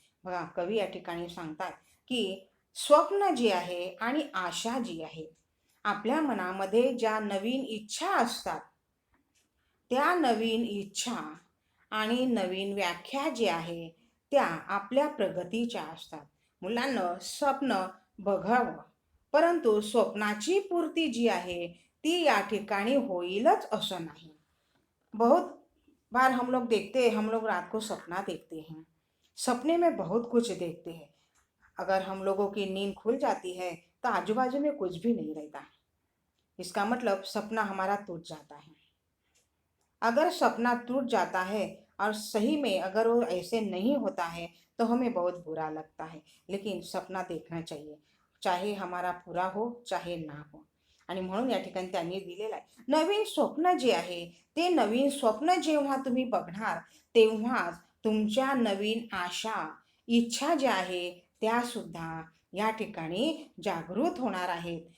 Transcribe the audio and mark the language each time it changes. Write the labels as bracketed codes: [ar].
[mr] बघा कवी या ठिकाणी सांगतात की स्वप्न जे आहे आणि आशा जी आहे, आपल्या मनामध्ये ज्या नवीन इच्छा असतात त्या नवीन इच्छा आणि नवीन व्याख्या जी आहे त्या आपल्या प्रगतीच्या असतात. मुलांना स्वप्न बघावं, परंतु स्वप्नाची पूर्ती जी आहे ती या ठिकाणी होईलच असं नाही. [hi] बहुत बार हम लोग देखते हैं, हम लोग रात को सपना देखते हैं, सपने में बहुत कुछ देखते हैं। अगर हम लोगों की नींद खुल जाती है तो आजू बाजू में कुछ भी नहीं रहता। इसका मतलब सपना हमारा टूट जाता है। अगर सपना टूट जाता है और सही में अगर वो ऐसे नहीं होता है तो हमें बहुत बुरा लगता है। लेकिन सपना देखना चाहिए, चाहे हमारा पूरा हो चाहे ना हो. [mr] आणि म्हणून या ठिकाणी त्यांनी दिलेलं आहे नवीन स्वप्न जे आहे ते नवीन स्वप्न जेव्हा तुम्ही बघणार तेव्हा तुमच्या नवीन आशा, इच्छा ज्या आहे त्या सुद्धा या ठिकाणी जागृत होणार आहेत.